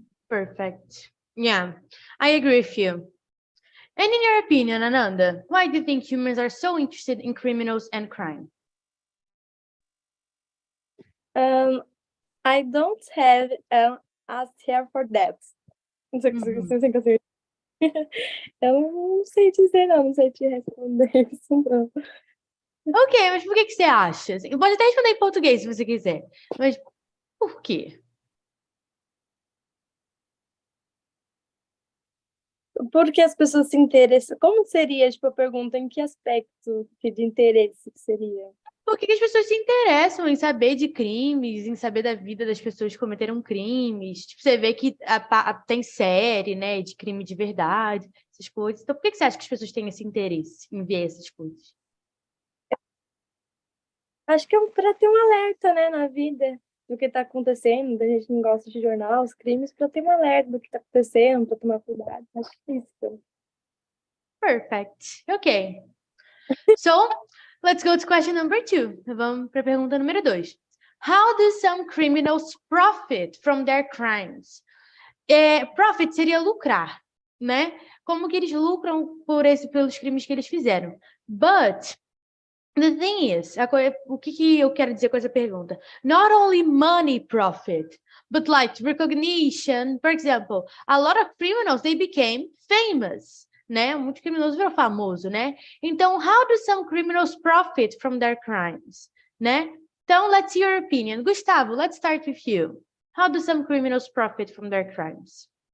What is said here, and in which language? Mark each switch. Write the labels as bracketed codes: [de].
[en] Perfect. Yeah, I agree with you. And in your opinion, Ananda, why do you think humans are so interested in criminals and crime? I don't have an answer for that. [pt] Não sei se eu não sei dizer, não sei te responder isso, não. Ok, mas por que você acha? Pode até responder em português se você quiser, mas por quê? Porque as pessoas se interessam. Como seria, tipo, a pergunta, em que aspecto de interesse que seria? Por que as pessoas se interessam em saber de crimes, em saber da vida das pessoas que cometeram crimes? Tipo, você vê que tem série, né, de crime de verdade, essas coisas. Então, por que você acha que as pessoas têm esse interesse em ver essas coisas? Acho que é para ter um alerta, né, na vida do que está acontecendo. A gente não gosta de jornal, os crimes, para ter um alerta do que está acontecendo, para tomar cuidado. Acho que é isso. [en] Perfect. Ok. So, let's go to question number 2. [pt] Vamos para a pergunta número 2. [en] How do some criminals profit from their crimes? [pt] Profit seria lucrar, né? Como que eles lucram pelos crimes que eles fizeram? [en] But the thing is, [pt] o que eu quero dizer com essa pergunta? [en] Not only money profit, but like recognition. For example, a lot of criminals, they became famous, né? [pt] Muitos criminosos viram famoso, né? Então, [en] how do some criminals profit from their crimes, né? Então, let's see your opinion. Gustavo, let's start with you. How do some criminals profit from their crimes?